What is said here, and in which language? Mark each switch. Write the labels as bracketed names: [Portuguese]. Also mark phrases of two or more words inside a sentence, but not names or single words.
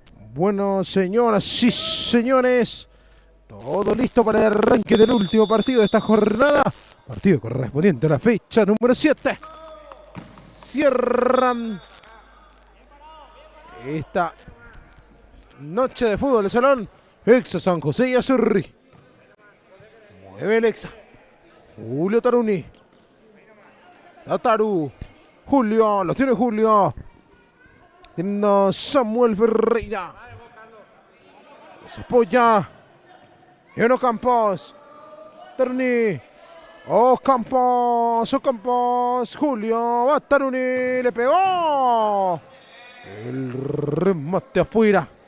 [Spanish] Bueno, señoras y señores, todo listo para el arranque del último partido de esta jornada. Partido correspondiente a la fecha número 7. Cierran esta noche de fútbol de salón Exa San José y Asurri. Mueve el Exa. Julio Taruni. Tataru. Julio, lo tiene Julio. Tiene Samuel Ferreira. Se apoya. Eno Campos. Taruni. Campos. Julio. Va Taruni. Le pegó. El remate afuera.